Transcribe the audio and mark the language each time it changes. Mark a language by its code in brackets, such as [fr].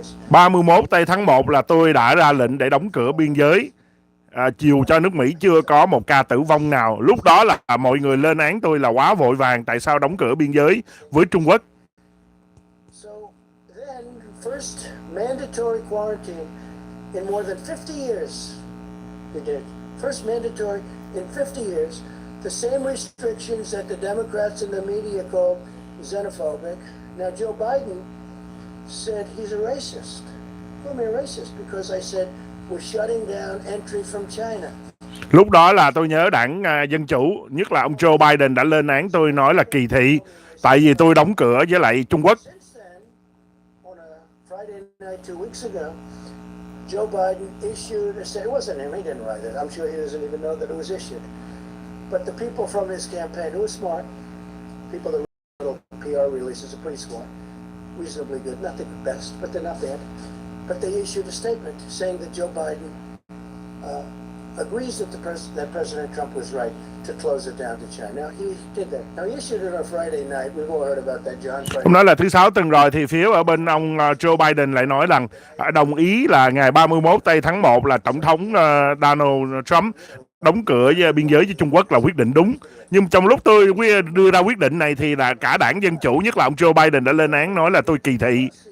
[vi] 31 tây tháng 1 là tôi đã ra lệnh để đóng cửa biên giới. Chiều cho nước Mỹ chưa có một ca tử vong nào. Lúc đó là mọi người lên án tôi là quá vội vàng, tại sao đóng cửa biên giới với Trung Quốc. [en] So then, first mandatory quarantine in more than 50 years. We did. First mandatory in 50 years. The same restrictions that the Democrats and the media called xenophobic. Now Joe Biden said he's a racist. Called me a racist because I said we're shutting down entry from China. [vi] Lúc đó là tôi nhớ đảng Dân Chủ, nhất là ông Joe Biden đã lên án tôi, nói là kỳ thị, tại vì tôi đóng cửa với lại Trung Quốc. [en] On a Friday night 2 weeks ago, Joe Biden issued a statement. It wasn't him, he didn't write it. I'm sure he doesn't even know that it was issued. But the people from his campaign, who are smart, people that wrote little PR releases are pretty smart, reasonably good, not the best, but they're not bad. But they issued a statement saying that Joe Biden agrees that President Trump was right to close it down to China. Now he did that. Now he issued it on Friday night. We've all heard about that, John. [vi] Hôm nói là thứ Sáu tuần rồi thì phía ở bên ông Joe Biden lại nói rằng đồng ý là ngày 31 tây tháng 1 là Tổng thống Donald Trump đóng cửa biên giới với Trung Quốc là quyết định đúng. Nhưng trong lúc tôi đưa ra quyết định này thì là cả đảng Dân Chủ, nhất là ông Joe Biden đã lên án, nói là tôi kỳ thị.